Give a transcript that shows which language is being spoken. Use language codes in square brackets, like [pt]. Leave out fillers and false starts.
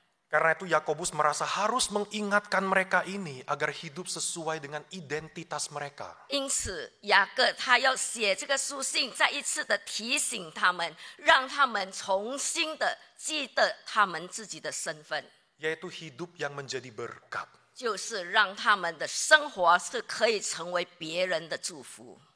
[id] Karena itu Yakobus merasa harus mengingatkan mereka ini agar hidup sesuai dengan identitas mereka. [zh] 因此，雅各他要写这个书信，再一次的提醒他们，让他们重新的记得他们自己的身份， [id] Yaitu hidup yang menjadi berkat. [zh] 就是让他们的生活是可以成为别人的祝福。